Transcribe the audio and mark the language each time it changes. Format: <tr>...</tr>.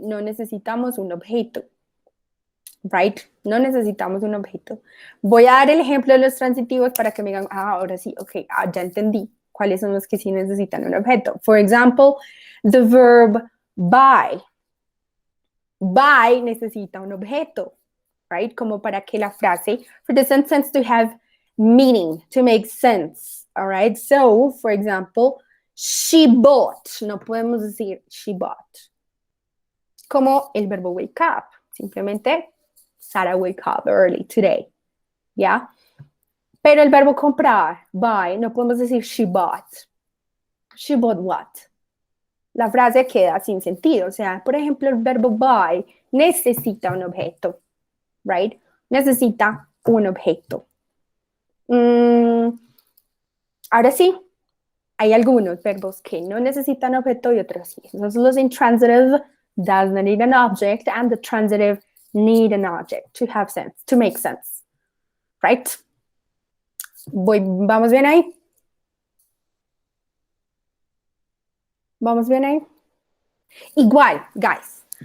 <es>No necesitamos un objeto. Right? No necesitamos un objeto. Voy a dar el ejemplo de los transitivos para que me digan, ahora sí, ok, ya entendí cuáles son los que sí necesitan un objeto.</es> <en>For example, the verb buy. Buy</en> <es>necesita un objeto,</es> <en>right?</en> <es>Como para que la frase,</es> <en>for the sentence to have meaning, to make sense, all right? So, for example, she bought.</en> <es>No podemos decir she bought. Como el verbo wake up.</es> <en>Simplemente, Sarah wake up early today.</en> <es>¿Ya? Pero el verbo comprar, buy, no podemos decir she bought.</es> <en>She bought what?</en> <es>La frase queda sin sentido. O sea, por ejemplo, el verbo buy necesita un objeto, right? Necesita un objeto. Ahora sí, hay algunos verbos que no necesitan objeto y otros sí.</es> <en>Entonces, los intransitive does not need an object and the transitive need an object to have sense, to make sense, right?</en> <es>¿Vamos bien ahí? ¿Vamos bien ahí? Igual, guys.</es>